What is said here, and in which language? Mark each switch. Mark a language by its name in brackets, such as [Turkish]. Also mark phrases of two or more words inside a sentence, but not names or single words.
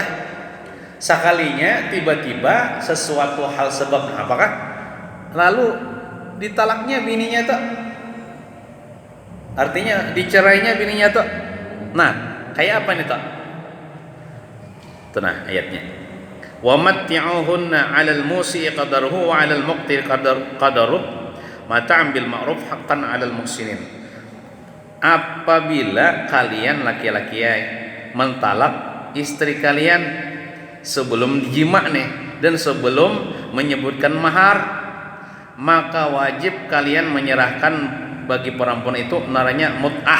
[Banjar] Sekalinya tiba-tiba sesuatu hal sebab apakah lalu ditalaknya bininya tuh, artinya dicerainya bininya tuh. Nah, kayak apa nih tuh? Itu nah ayatnya. [Arabic] ومتعوهن على الموسع قدره وعلى المقتر قدره متاعا بالمعروف حقا على المحسنين. [Indonesian] Apabila kalian laki-laki mentalak istri kalian sebelum dijima nih dan sebelum menyebutkan mahar, maka wajib kalian menyerahkan bagi perempuan itu namanya mut'ah.